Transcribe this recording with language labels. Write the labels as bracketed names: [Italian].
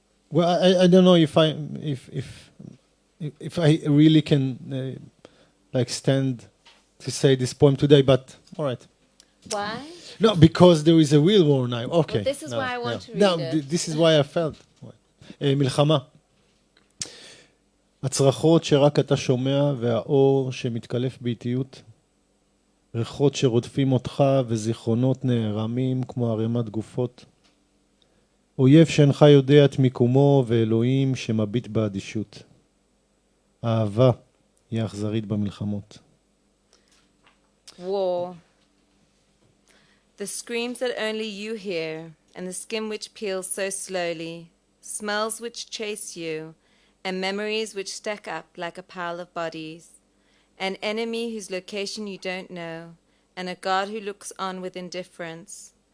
[English] Well, I don't know if I really can like stand to say this poem today, but all right. Why? No, because there is a real war now. Okay. Well, this is why I want to read no, it. this is why I felt. [Hebrew] מלחמה. הצרחות שרק אתה שומע והאור שמתקלף באיטיות. ריחות שרודפים אותך וזיכרונות נערמים כמו ערימת גופות. אויב שאינך יודע את מיקומו ואלוהים שמביט באדישות. האהבה היא אכזרית במלחמות. [English] War. The screams that only you hear, and the skin which peels so slowly, smells which chase you, and memories which stack up like a pile of bodies. An enemy whose location you don't know, and a God who looks on with indifference.